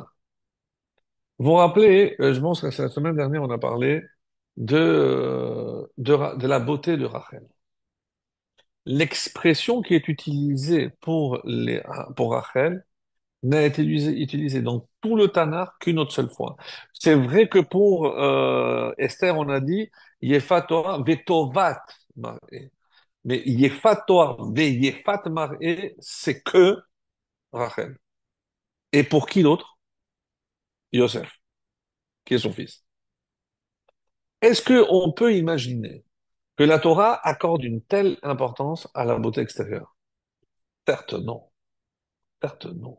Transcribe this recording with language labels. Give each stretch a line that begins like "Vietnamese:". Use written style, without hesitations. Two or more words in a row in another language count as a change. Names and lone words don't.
French: Vous vous rappelez, je pense que c'est la semaine dernière, on a parlé de la beauté de Rachel. L'expression qui est utilisée pour Rachel n'a été utilisée dans tout le Tanakh qu'une autre seule fois. C'est vrai que pour Esther, on a dit
Hebrew: יפת תורה וטובת מראה. Mais יפת תורה ו יפת מראה,
French: c'est que Rachel. Et pour qui d'autre? Yosef, qui est son fils. Est-ce qu'on peut imaginer que la Torah accorde une telle importance à la beauté extérieure? Certes, non. Certes, non.